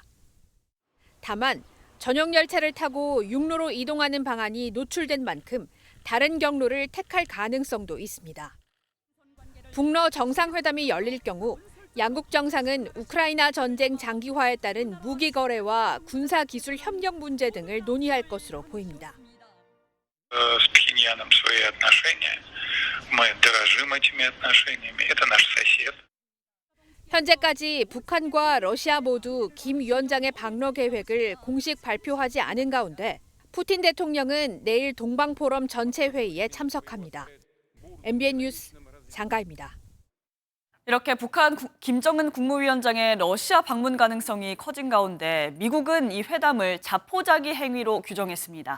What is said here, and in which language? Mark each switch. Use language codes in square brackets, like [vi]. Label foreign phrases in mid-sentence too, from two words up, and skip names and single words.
[ko] 다만 전용 열차를 타고 육로로 이동하는 방안이 노출된 만큼 다른 경로를 택할 가능성도 있습니다. 북러 정상회담이 열릴 경우 양국 정상은 우크라이나 전쟁 장기화에 따른 무기 거래와 군사 기술 협력 문제 등을 논의할 것으로 보입니다. [ru] С Пхеньяном свои отношения. Мы дорожим этими отношениями. Это наш сосед. [ko] 현재까지 북한과 러시아 모두 김 위원장의 방러 계획을 공식 발표하지 않은 가운데 푸틴 대통령은 내일 동방포럼 전체 회의에 참석합니다. MBN 뉴스 장가입니다. 이렇게 북한 김정은 국무위원장의 러시아 방문 가능성이 커진 가운데 미국은 이 회담을 자포자기 행위로 규정했습니다.